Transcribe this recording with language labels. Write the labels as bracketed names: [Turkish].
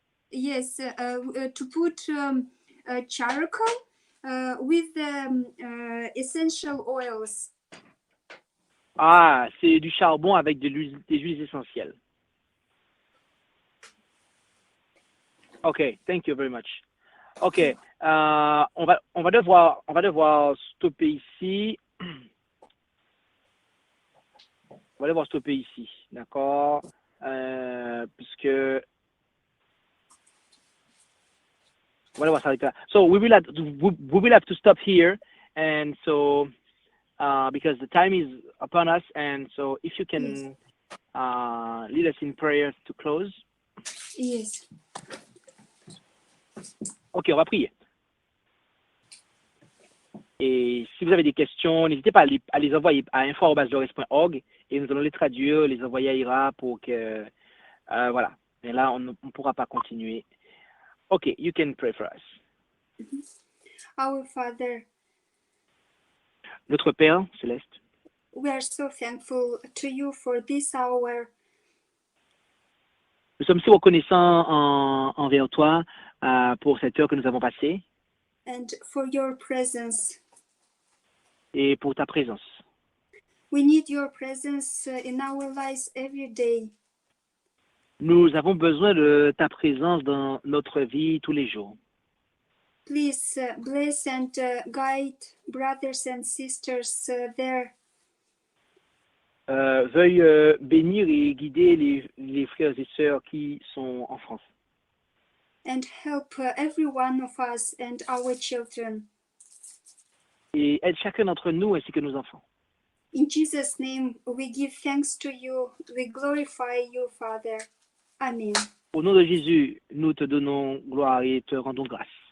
[English] Yes, to put charcoal with essential oils. [French] Ah, c'est du charbon avec des huiles essentielles. [English] Ok, thank you very much. [French] Ok, on va devoir stopper ici. On va devoir stopper ici, d'accord? Puisque on va devoir s'arrêter là. [English] So we will have to stop here, and so because the time is upon us, and so if you can lead us in prayer to close. Yes. [French] Ok, on va prier. Et si vous avez des questions, n'hésitez pas à les envoyer à info@lores.org et nous allons les traduire, les envoyer à Ira pour que voilà. Mais là, on ne pourra pas continuer. [English] Ok, you can pray for us. Our Father, [French] Notre Père céleste, [English] we are so thankful to you for this hour. [French] nous sommes si reconnaissants envers toi pour cette heure que nous avons passée [English] And for your presence. [French] et pour ta présence. [English] We need your presence in our lives every day. [French] Nous avons besoin de ta présence dans notre vie tous les jours. [English] Please bless and guide brothers and sisters there. [French] Veuille bénir et guider les frères et sœurs qui sont en France. [English] And help every one of us and our children. [French] Et aide chacun d'entre nous ainsi que nos enfants. [English] In Jesus' name, we give thanks to you. We glorify you, Father. Amen. [French] Au nom de Jésus, nous te donnons gloire et te rendons grâce.